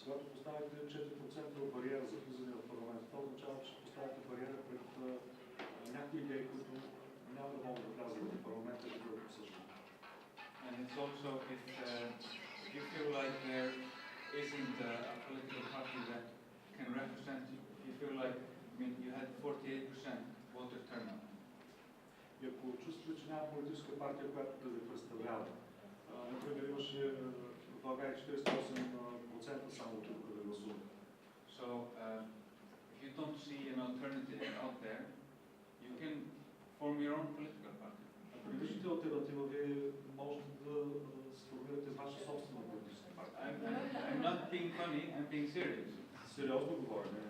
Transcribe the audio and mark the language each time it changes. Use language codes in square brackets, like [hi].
[bg] Когато поставите 4% бариера за влизане в парламента, това означава, че поставите бариера пред някои идеи, които няма да могат да влязат в парламента и да бъдат обсъждани. [en] And it's also if you feel like there isn't a political party that can represent you, if you feel like, you had 48% voter turnout. [bg] И ако чувствате, че няма политическа партия, която да ви представлява, например, имаше в България 48% само тук да гласуват. [en] So if you don't see an alternative out there, you can form your own political party. [bg] Ако не виждате алтернатива, вие можете да сформирате ваша собствена политическа партия. [en] I'm not being funny, I'm being serious. [bg] Сериозно говоря.